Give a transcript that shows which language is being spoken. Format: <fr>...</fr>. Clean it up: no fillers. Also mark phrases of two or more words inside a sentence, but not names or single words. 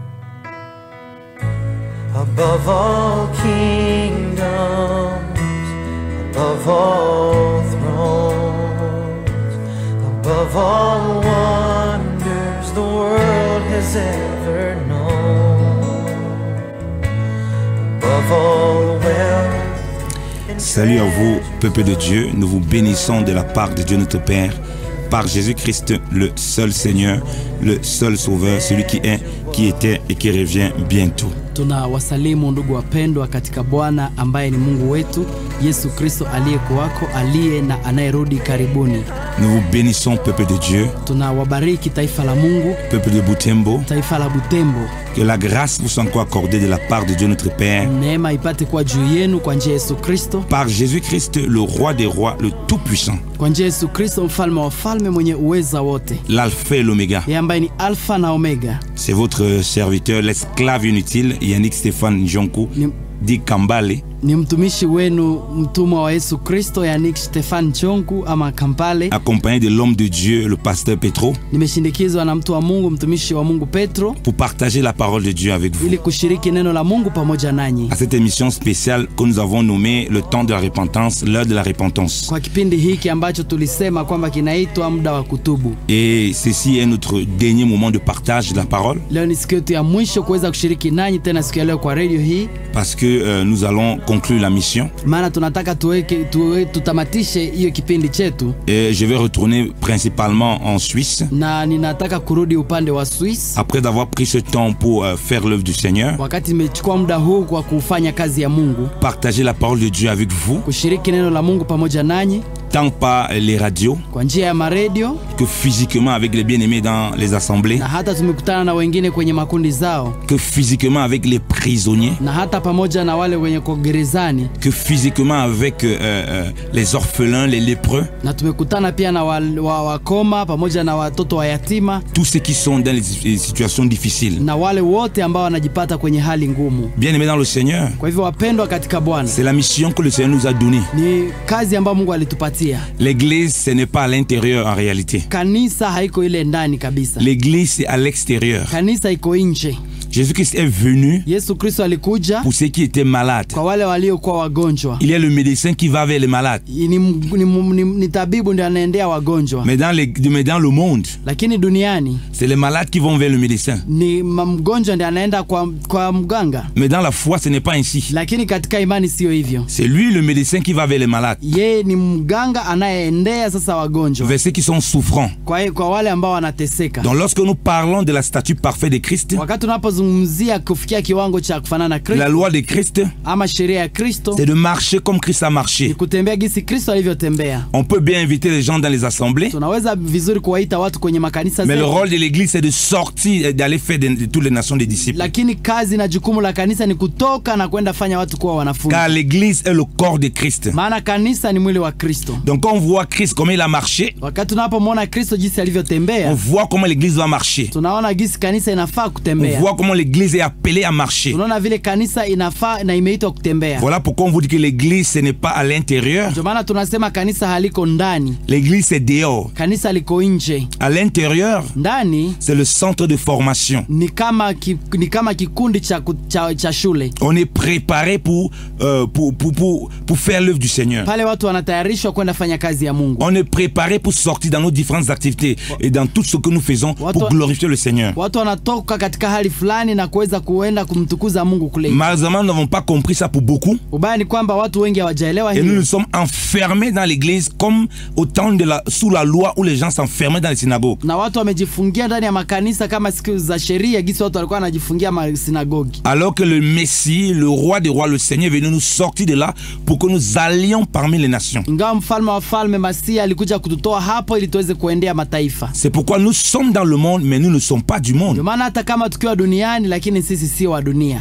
<en>Above all kingdoms, above all thrones, above all wonders the world has ever known, above all wealth.</en> <fr>Salut à vous, peuple de Dieu. Nous vous bénissons de la part de Dieu notre Père, par Jésus-Christ, le seul Seigneur, le seul Sauveur, celui qui est, qui était et qui revient bientôt.</fr> <sw>Tunawasalimu ndugu wapendwa katika Bwana ambaye ni Mungu wetu, Yesu Kristo aliyekuwako, aliye na anayerudi karibuni.</sw> <fr>Nous vous bénissons, peuple de Dieu.</fr> <sw>Tunawabariki taifa la Mungu,</sw> <fr>peuple de Butembo.</fr> <sw>Taifa la Butembo.</sw> <fr>Que la grâce vous soit encore accordée de la part de Dieu notre Père.</fr> <sw>Neema ipate kwa juu yenu kwa njia Yesu Kristo.</sw> <fr>Par Jésus-Christ, le roi des rois, le tout-puissant.</fr> <sw>Kwa njia Yesu Kristo, mfalme wa wafalme mwenye uweza wote.</sw> <fr>L'alpha et l'oméga.</fr> <sw>Yeye ambaye ni alpha na omega.</sw> <fr>C'est votre serviteur, l'esclave inutile, Yannick Stéphane Njonku, dit Kambale.</fr> <sw>Ni mtumishi wenu, mtumwa wa Yesu Kristo, Yannick Stéphane Njonku ama Kambale.</sw> <fr>Accompagné de l'homme de Dieu, le pasteur Petro.</fr> <sw>Nimeshindikizwa na mtu wa Mungu, mtumishi wa Mungu Petro.</sw> <fr>Pour partager la parole de Dieu avec vous.</fr> <sw>Ili kushiriki neno la Mungu pamoja nanyi.</sw> <fr>À cette émission spéciale que nous avons nommée le temps de la repentance, l'heure de la repentance.</fr> <sw>Kwa kipindi hiki ambacho tulisema kwamba kinaitwa muda wa kutubu.</sw> <fr>Et ceci est notre dernier moment de partage de la parole.</fr> <sw>Leo ni siku yetu ya mwisho kuweza kushiriki nanyi tena siku ya leo kwa radio hii.</sw> <fr>Parce que nous allons conclure la mission.</fr> <sw>Maana tunataka tutamatishe hiyo kipindi chetu.</sw> <fr>Et je vais retourner principalement en Suisse.</fr> <sw>Na ninataka kurudi upande wa Suisse.</sw> <fr>Après avoir pris ce temps pour faire l'œuvre du Seigneur.</fr> <sw>Wakati nimechukua muda huu kwa kufanya kazi ya Mungu.</sw> <fr>Partager la parole de Dieu avec vous.</fr> <sw>Kushiriki neno la Mungu pamoja nanyi.</sw> <fr>Tant par les radios</fr> <sw>kwa njia ya maradio</sw> <fr>que physiquement avec les bien-aimés dans les assemblées,</fr> <sw>na hata tumekutana na wengine kwenye makundi zao,</sw> <fr>que physiquement avec les prisonniers,</fr> <sw>na hata pamoja na wale wenye kwa gerezani,</sw> <fr>que physiquement avec les orphelins, les lépreux,</fr> <sw>na tumekutana pia na wakoma pamoja na watoto wa yatima,</sw> <fr>tous ceux qui sont dans les situations difficiles,</fr> <sw>na wale wote ambao wanajipata kwenye hali ngumu.</sw> <fr>Bien-aimés dans le Seigneur,</fr> <sw>kwa hivyo wapendwa katika Bwana,</sw> <fr>c'est la mission que le Seigneur nous a donnée.</fr> <sw>Ni kazi ambayo Mungu alitupatia.</sw> <fr>L'église, ce n'est pas à l'intérieur en réalité.</fr> <sw>Kanisa haiko ile ndani kabisa.</sw> <fr>L'église, c'est à l'extérieur.</fr> <sw>Kanisa iko nje.</sw> <fr>Jésus-Christ est venu</fr> <sw>Yesu Kristo alikuja</sw> <fr>pour ceux qui étaient malades.</fr> <sw>Kwa wale waliokuwa wagonjwa.</sw> <fr>Il est le médecin qui va vers les malades.</fr> <sw>Ni tabibu ndiye anaendea wagonjwa.</sw> <fr>Mais dans le monde,</fr> <sw>lakini duniani,</sw> <fr>c'est les malades qui vont vers le médecin.</fr> <sw>Ni mgonjwa ndiye anaenda kwa mganga.</sw> <fr>Mais dans la foi, ce n'est pas ainsi.</fr> <sw>Lakini katika imani sio hivyo.</sw> <fr>C'est lui le médecin qui va vers les malades.</fr> <sw>Yeye ni mganga anayeendea sasa wagonjwa.</sw> <fr>Vers ceux qui sont souffrants.</fr> <sw>Kwa wale ambao wanateseka.</sw> <fr>Donc lorsque nous parlons de la statue parfaite de Christ,</fr> <sw>wakati tunapozungumzia kufikia kiwango cha kufanana na Kristo,</sw> <fr>la loi de Christ,</fr> <sw>ama sheria ya Kristo,</sw> <fr>c'est de marcher comme Christ a marché.</fr> <sw>Ni kutembea gisi Kristo alivyotembea.</sw> <fr>On peut bien inviter les gens dans les assemblées.</fr> <sw>Tunaweza vizuri kuwaita watu kwenye makanisa.</sw> <fr>Mais le rôle de l'église c'est de sortir et d'aller faire de toutes les nations des disciples.</fr> <sw>Lakini kazi na jukumu la kanisa ni kutoka na kwenda fanya watu kuwa wanafunzi.</sw> <fr>Car l'église est le corps de Christ.</fr> <sw>Maana kanisa ni mwili wa Kristo.</sw> <fr>Donc quand on voit Christ comment il a marché,</fr> <sw>wakati tunapomwona Kristo jinsi alivyotembea,</sw> <fr>on voit comment l'église va marcher.</fr> <sw>Tunaona jinsi kanisa inafaa kutembea.</sw> <fr>On voit comment l'église est appelée à marcher.</fr> <sw>Tunaona vile kanisa inafaa na imeitwa kutembea.</sw> <fr>Voilà pourquoi on vous dit que l'église ce n'est pas à l'intérieur.</fr> <sw>Ndio maana tunasema kanisa haliko ndani.</sw> <fr>L'église c'est dehors.</fr> <sw>Kanisa liko nje.</sw> <fr>À l'intérieur,</fr> <sw>ndani,</sw> <fr>c'est le centre de formation.</fr> <sw>Ni kama kikundi cha shule.</sw> <fr>On est préparé pour faire l'œuvre du Seigneur.</fr> <sw>Pale watu wanatayarishwa kwenda fanya kazi ya Mungu.</sw> <fr>On est préparé pour sortir dans nos différentes activités et dans tout ce que nous faisons pour glorifier le Seigneur.</fr> <sw>Watu wanatoka katika hali fulani na kuweza kuenda kumtukuza Mungu kule.</sw> <fr>Malheureusement, nous n'avons pas compris ça pour beaucoup.</fr> <sw>Ubaya ni kwamba watu wengi hawajaelewa hilo.</sw> <fr>Et nous nous sommes enfermés dans l'église comme au temps sous la loi où les gens s'enfermaient dans les synagogues.</fr> <sw>Na watu wamejifungia ndani ya makanisa kama siku za sheria gisi watu walikuwa wanajifungia masinagogi.</sw> <fr>Alors que le Messie, le roi des rois, le Seigneur est venu nous sortir de là pour que nous allions parmi les nations.</fr> <sw>Ingawa mfalme wa falme Masia alikuja kututoa hapo ili tuweze kuendea mataifa.</sw> <fr>C'est pourquoi nous sommes dans le monde mais nous ne sommes pas du monde.</fr> <sw>Ndio maana hata kama tukiwa duniani duniani lakini sisi sio wa dunia.</sw>